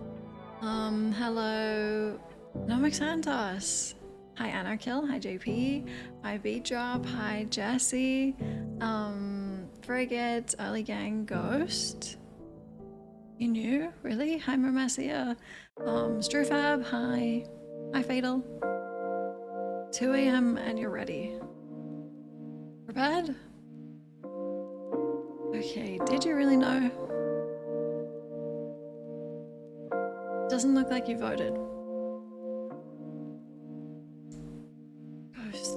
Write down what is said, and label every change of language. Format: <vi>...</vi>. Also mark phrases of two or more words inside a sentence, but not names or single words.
<en>Hello Nomic Santos. Hi Anarkill, hi JP, hi Beatdrop, hi Jesse, Frigate, Early Gang Ghost. You knew? Really? Hi Mermasia. Strufab, hi. Hi Fatal. 2 a.m. and you're ready. Prepared? Okay, did you really know? Doesn't look like you voted.</en>